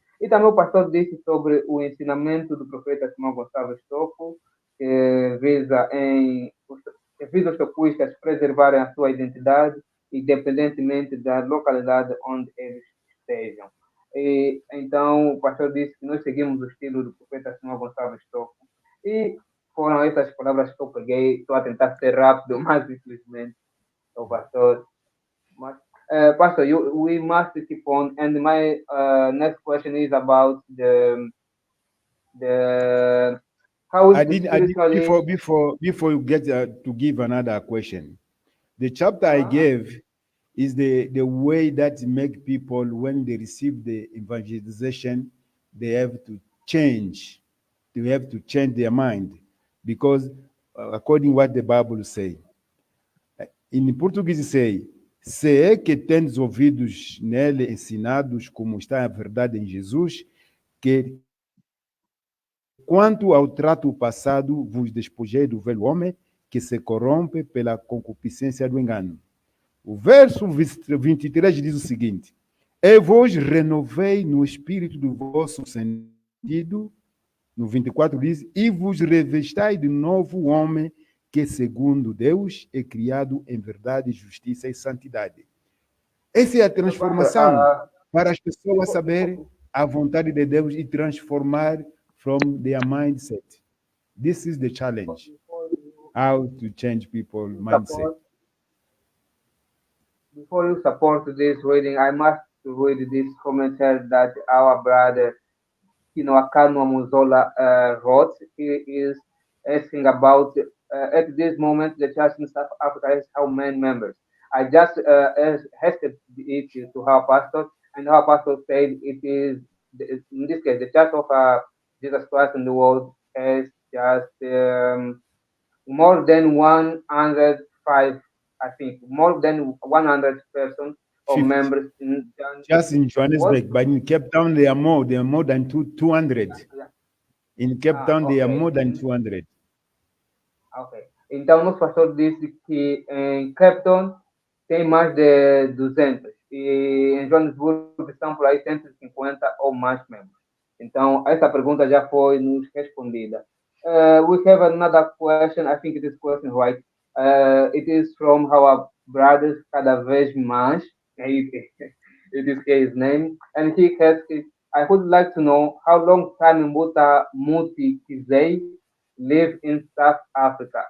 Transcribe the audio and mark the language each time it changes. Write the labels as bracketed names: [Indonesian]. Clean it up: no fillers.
[Portuguese] E também o pastor disse sobre o ensinamento do profeta Simão Gonçalves Tofo, que visa os tocuistas preservarem a sua identidade, independentemente da localidade onde eles estejam. E, então, o pastor disse que nós seguimos o estilo do profeta Simão Gonçalves Tofo. E foram essas palavras que eu peguei. Estou a tentar ser rápido, mas infelizmente o pastor. Mas, Pastor, [English] we must keep on. And my next question is about the how is I the did spiritually. before you get to give another question. The chapter I gave is the way that make people when they receive the evangelization, they have to change. They have to change their mind because according what the Bible say. In Português say, [Portuguese] se é que tendes ouvidos nele ensinados como está a verdade em Jesus, que quanto ao trato passado, vos despojei do velho homem que se corrompe pela concupiscência do engano. O verso 23 diz o seguinte: E vos renovei no espírito do vosso sentido. No 24 diz: E vos revestai de novo homem que, segundo Deus, é criado em verdade, justiça e santidade. Essa é a transformação para as pessoas saberem a vontade de Deus e transformar [English] from their mindset. This is the challenge. How to change people's mindset. Before you support this reading, I must read this commentary that our brother Kinoakano Muzola wrote. He is asking about at this moment the church in South Africa has how many members. I just asked it to our pastor, and our pastor said it is in this case the church of Jesus Christ in the world has just more than 105, I think, more than 100 persons or 50. members Just in Johannesburg, but in Cape Town they are more than 200. In Cape Town they are more than 200. Ok. [Portuguese] Então, nosso pastor disse que em Cape Town tem mais de 200 e em Johannesburg são por aí 150 ou mais membros. Então, essa pergunta já foi nos respondida. [English] We have another question. I think it is question right. It is from our brother cada vez mais. It is his name, and he asks, I would like to know how long time Muti Kizei live in South Africa.